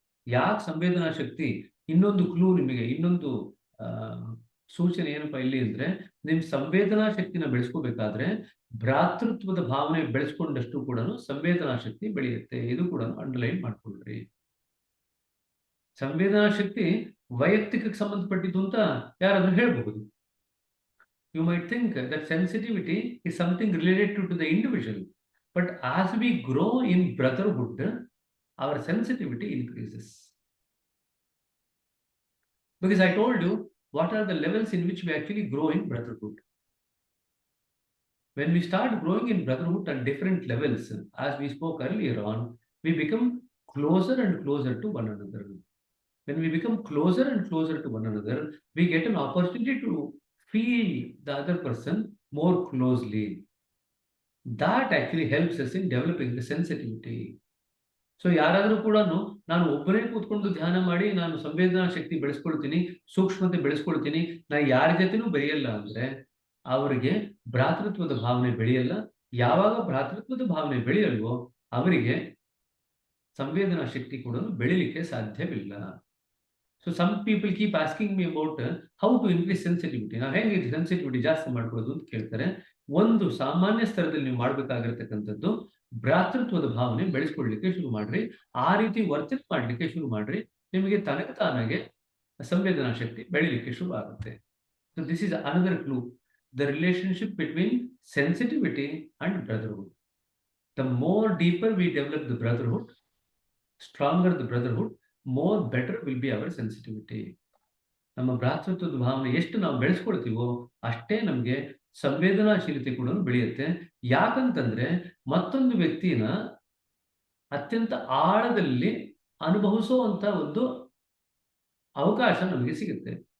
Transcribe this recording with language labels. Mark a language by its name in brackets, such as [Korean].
[Kannada] ಯಾಕೆ ಸಂವೇದನಾ ಶಕ್ತಿ? ಇನ್ನೊಂದು ಕ್ಲೂ ನಿಮಗೆ, ಇನ್ನೊಂದು ಆ ಸೂಚನೆ ಏನಪ್ಪಾ ಇಲ್ಲಿ ಅಂದ್ರೆ, ನಿಮ್ ಸಂವೇದನಾ ಶಕ್ತಿನ ಬೆಳೆಸ್ಕೋಬೇಕಾದ್ರೆ ಭ್ರಾತೃತ್ವದ ಭಾವನೆ ಬೆಳೆಸ್ಕೊಂಡಷ್ಟು ಕೂಡ ಸಂವೇದನಾ ಶಕ್ತಿ ಬೆಳೆಯುತ್ತೆ. ಇದು ಕೂಡ ಅಂಡರ್ಲೈನ್ ಮಾಡ್ಕೊಳ್ರಿ. ಸಂವೇದನಾ ಶಕ್ತಿ ವೈಯಕ್ತಿಕಕ್ಕೆ ಸಂಬಂಧಪಟ್ಟಿದ್ದು ಅಂತ ಯಾರಾದ್ರೂ ಹೇಳಬಹುದು. [English] You might think that sensitivity is something related to the individual, but as we grow in brotherhood, our sensitivity increases. Because I told you what are the levels in which we actually grow in brotherhood. When we start growing in brotherhood at different levels, as we spoke earlier on, we become closer and closer to one another. When we become closer and closer to one another, we get an opportunity to feel the other person more closely. That actually helps us in developing the sensitivity. [Kannada] So ಯಾರಾದರೂ ಕೂಡ ನಾನು ಒಬ್ಬರೇ ಕೂತ್ಕೊಂಡು ಧ್ಯಾನ ಮಾಡಿ ನಾನು ಸಂವೇದನಾ ಶಕ್ತಿ ಬೆಳೆಸ್ಕೊಳ್ತೀನಿ, ಸೂಕ್ಷ್ಮತೆ ಬೆಳೆಸ್ಕೊಳ್ತೀನಿ, ನಾ ಯಾರ ಜೊತೆನೂ ಬೆರೆಯಲ್ಲ ಅಂದ್ರೆ ಅವರಿಗೆ ಭ್ರಾತೃತ್ವದ ಭಾವನೆ ಬೆಳೆಯಲ್ಲ. ಯಾವಾಗ ಭ್ರಾತೃತ್ವದ ಭಾವನೆ ಬೆಳೆಯಲ್ವೋ ಅವರಿಗೆ ಸಂವೇದನಾ ಶಕ್ತಿ ಕೂಡ ಬೆಳಿಲಿಕ್ಕೆ ಸಾಧ್ಯವಿಲ್ಲ. [English] So some people keep asking me about how to increase sensitivity. [Kannada] ನಾವು ಹೇಗೆ ಸೆನ್ಸಿಟಿವಿಟಿ ಜಾಸ್ತಿ ಮಾಡ್ಕೊಳ್ಳೋದು ಅಂತ ಕೇಳ್ತಾರೆ. ಒಂದು ಸಾಮಾನ್ಯ ಸ್ತರದಲ್ಲಿ ನೀವು ಮಾಡ್ಬೇಕಾಗಿರ್ತಕ್ಕಂಥದ್ದು, ಭ್ರಾತೃತ್ವದ ಭಾವನೆ ಬೆಳೆಸ್ಕೊಳ್ಲಿಕ್ಕೆ ಶುರು ಮಾಡ್ರಿ. ಆ ರೀತಿ ವರ್ತನೆ ಮಾಡ್ಲಿಕ್ಕೆ ಶುರು ಮಾಡ್ರಿ. ನಿಮಗೆ ತನಗೆ ತಾನಾಗೆ ಸಂವೇದನಾ ಶಕ್ತಿ ಬೆಳಿಲಿಕ್ಕೆ ಶುರು ಆಗುತ್ತೆ. [English] So this is another clue, the relationship between sensitivity and brotherhood. The more deeper we develop the brotherhood, stronger the brotherhood, more better will be our sensitivity. [Kannada] ನಮ್ಮ ಭ್ರಾತೃತ್ವದ ಭಾವನೆ ಎಷ್ಟು ನಾವು ಬೆಳೆಸ್ಕೊಳ್ತೀವೋ ಅಷ್ಟೇ ನಮಗೆ ಸಂವೇದನಾಶೀಲತೆ ಕೂಡ ಬೆಳೆಯುತ್ತೆ. ಯಾಕಂತಂದ್ರೆ ಮತ್ತೊಂದು ವ್ಯಕ್ತಿನ ಅತ್ಯಂತ ಆಳದಲ್ಲಿ ಅನುಭವಿಸುವಂತ ಒಂದು ಅವಕಾಶ ನಮಗೆ ಸಿಗುತ್ತೆ.